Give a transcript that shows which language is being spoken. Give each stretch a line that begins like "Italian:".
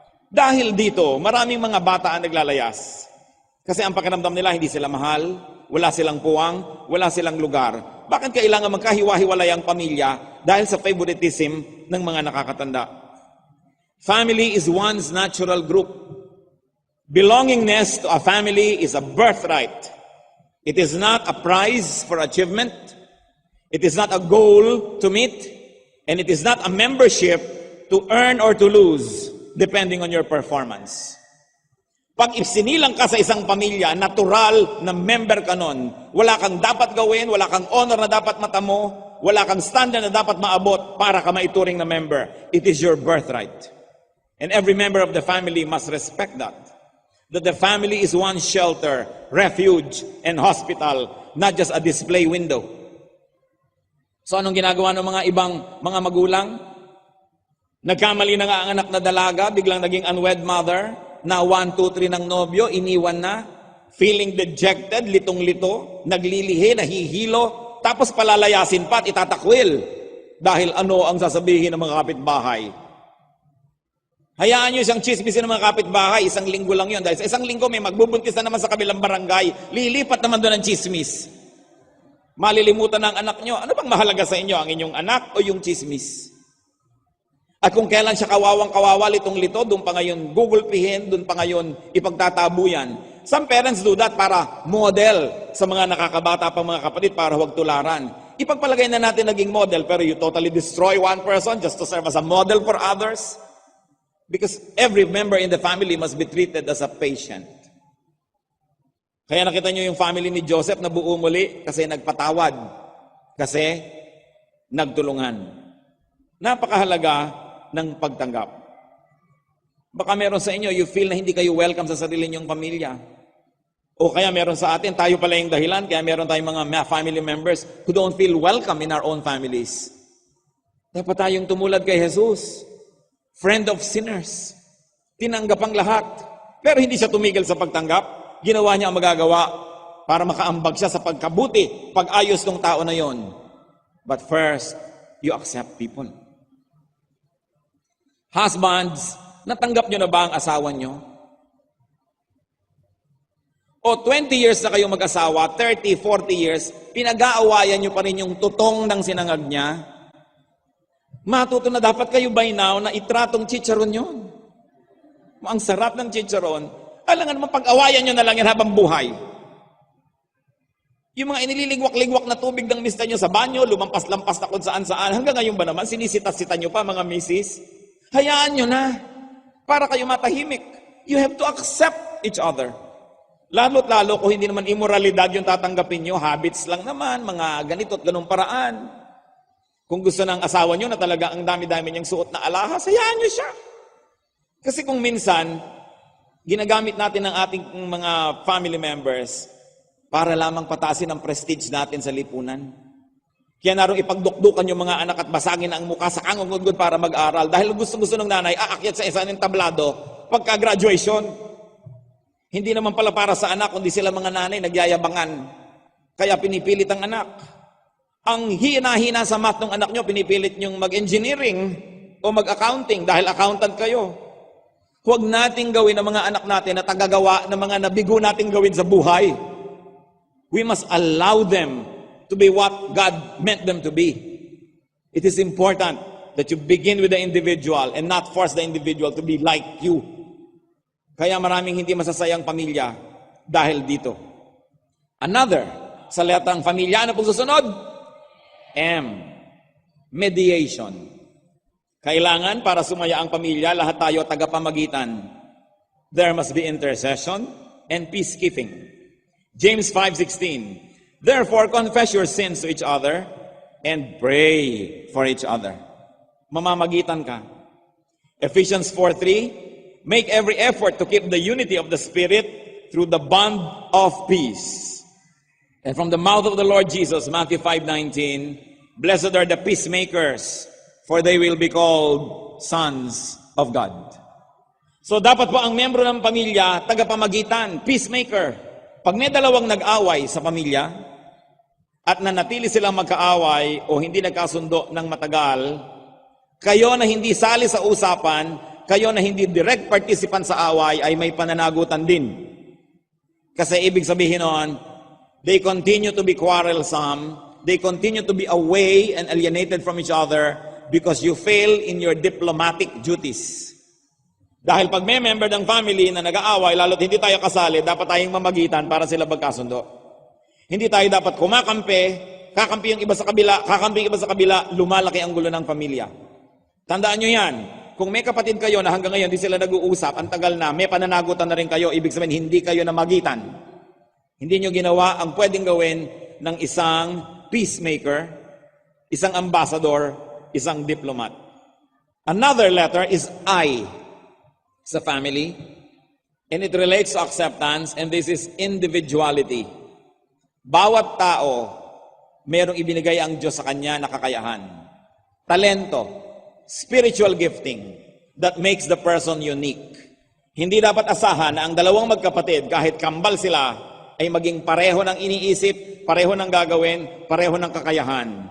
Filipino: Dahil dito, maraming mga bata ang naglalayas. Kasi ang pakiramdam nila, hindi sila mahal, wala silang puwang, wala silang lugar. Bakit kailangan magkahiwa-hiwalay ang pamilya dahil sa favoritism ng mga nakakatanda?
English: Family is one's natural group. Belongingness to a family is a birthright. It is not a prize for achievement. It is not a goal to meet, and it is not a membership to earn or to lose, depending on your performance.
Filipino: Pag isinilang ka sa isang pamilya, natural na member ka nun. Wala kang dapat gawin, wala kang honor na dapat matamo, wala kang standard na dapat maabot para ka maituring na member.
English: It is your birthright. And every member of the family must respect that. That the family is one shelter, refuge, and hospital, not just a display window.
Filipino: So anong ginagawa ng mga ibang mga magulang? Nagkamali na nga ang anak na dalaga, biglang naging unwed mother, na 1, 2, 3 ng nobyo, iniwan na,
English: feeling dejected,
Filipino: litong-lito, naglilihi, nahihilo, tapos palalayasin pa at itatakwil. Dahil ano ang sasabihin ng mga kapitbahay? Hayaan nyo siyang chismisin ng mga kapitbahay, isang linggo lang yun. Dahil sa isang linggo may magbubuntis na naman sa kabilang barangay, lilipat naman doon ang chismis. Malilimutan ng anak nyo, ano bang mahalaga sa inyo, ang inyong anak o yung chismis? At kung kailan siya kawawang-kawawa, litong-lito, doon pa ngayon gugulpihin, doon pa ngayon ipagtatabuyan.
English: Some parents do that
Filipino: para model sa mga nakakabata pang mga kapatid para huwag tularan. Ipagpalagay na natin naging model, pero
English: you totally destroy one person just to serve as a model for others? Because every member in the family must be treated as a patient.
Filipino: Kaya nakita nyo yung family ni Joseph na buo muli kasi nagpatawad, kasi nagtulungan. Napakahalaga ng pagtanggap. Baka meron sa inyo,
English: you feel
Filipino: na hindi kayo welcome sa sarili nyong pamilya. O kaya meron sa atin, tayo pala yung dahilan, kaya meron tayong mga
English: family members who don't feel welcome in our own families.
Filipino: Dapat tayong tumulad kay Jesus, friend of sinners. Tinanggap ang lahat, pero hindi siya tumigil sa pagtanggap. Ginawa niya ang magagawa para makaambag siya sa pagkabuti, pag-ayos ng tao na yon.
English: But first, you accept people.
Filipino: Husbands, natanggap nyo na ba ang asawa nyo? O 20 years na kayo mag-asawa, 30, 40 years, pinag-aawayan nyo pa rin yung tutong ng sinangag niya? Matuto na dapat kayo by now na itratong chicharon yun. Ang sarap ng chicharon. Alangan naman pag-awayan nyo na lang yan habang buhay. Yung mga inililigwak-ligwak na tubig ng mister nyo sa banyo, lumampas-lampas na kung saan-saan, hanggang ngayon ba naman, sinisitas-sita nyo pa mga misis? Hayaan nyo na, para kayo matahimik.
English: You have to accept each other.
Filipino: Lalo't lalo kung hindi naman immoralidad yung tatanggapin nyo, habits lang naman, mga ganito at ganung paraan. Kung gusto ng asawa nyo na talaga ang dami-dami niyang suot na alahas, hayaan nyo siya. Kasi kung minsan, ginagamit natin ang ating mga family members para lamang patasin ang prestige natin sa lipunan. Kaya narong ipagdukdukan yung mga anak at basagin ang mukha sa kangungudgod para mag-aral. Dahil gusto-gusto ng nanay, aakyat sa isa ng tablado pagka-graduation. Hindi naman pala para sa anak, kundi sila mga nanay nagyayabangan. Kaya pinipilit ang anak. Ang hina-hina sa math ng anak nyo, pinipilit nyong mag-engineering. o mag-accounting dahil accountant kayo. Huwag nating gawin ang mga anak natin na tagagawa ng mga nabigo nating gawin sa buhay.
English: We must allow them to be what God meant them to be. It is important that you begin with the individual and not force the individual to be like you.
Filipino: Kaya maraming hindi masasayang pamilya dahil dito. Another, sa letrang pamilya, ano pong susunod? M.
English: Mediation.
Filipino: Kailangan para sumaya ang pamilya, lahat tayo tagapamagitan.
English: There must be intercession and peacekeeping. James 5:16. Therefore, confess your sins to each other and pray for each other.
Filipino: Mamamagitan ka.
English: Ephesians 4:3. Make every effort to keep the unity of the Spirit through the bond of peace. And from the mouth of the Lord Jesus, Matthew 5:19, blessed are the peacemakers, for they will be called sons of God.
Filipino: So dapat po ang membro ng pamilya, tagapamagitan, peacemaker. Pag may dalawang nag-away sa pamilya, at nanatili silang magkaaway o hindi nagkasundo ng matagal, kayo na hindi sali sa usapan, kayo na hindi direct participant sa away, ay may pananagutan din. Kasi ibig sabihin noon,
English: they continue to be quarrelsome, they continue to be away and alienated from each other, because you fail in your diplomatic duties.
Filipino: Dahil pag may member ng family na nag-aaway, lalo't hindi tayo kasali, dapat tayong mamagitan para sila magkasundo. Hindi tayo dapat kumakampi, kakampi yung iba sa kabila, kakampi yung iba sa kabila, lumalaki ang gulo ng pamilya. Tandaan nyo yan, kung may kapatid kayo na hanggang ngayon hindi sila nag-uusap, ang tagal na, may pananagutan na rin kayo, ibig sabihin hindi kayo namagitan. Hindi nyo ginawa ang pwedeng gawin ng isang peacemaker, isang ambassador, isang diplomat.
English: Another letter is I sa family, and it relates to acceptance, and this is individuality.
Filipino: Bawat tao, mayroong ibinigay ang Diyos sa kanya na kakayahan.
English: Talento, spiritual gifting, that makes the person unique.
Filipino: Hindi dapat asahan na ang dalawang magkapatid, kahit kambal sila, ay maging pareho ng iniisip, pareho ng gagawin, pareho ng kakayahan.